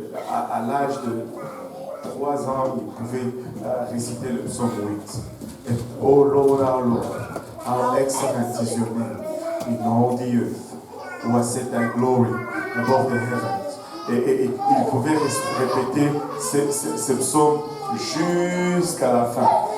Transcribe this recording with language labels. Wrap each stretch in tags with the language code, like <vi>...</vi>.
<fr>À l'âge de 3 ans, ils pouvaient réciter le psaume 8.</fr> <en>Et, oh Lord, our Lord, how excellent is your name in all the earth, who has set thy glory above the heavens.</en> <fr>Et ils pouvaient répéter ce psaume jusqu'à la fin.</fr>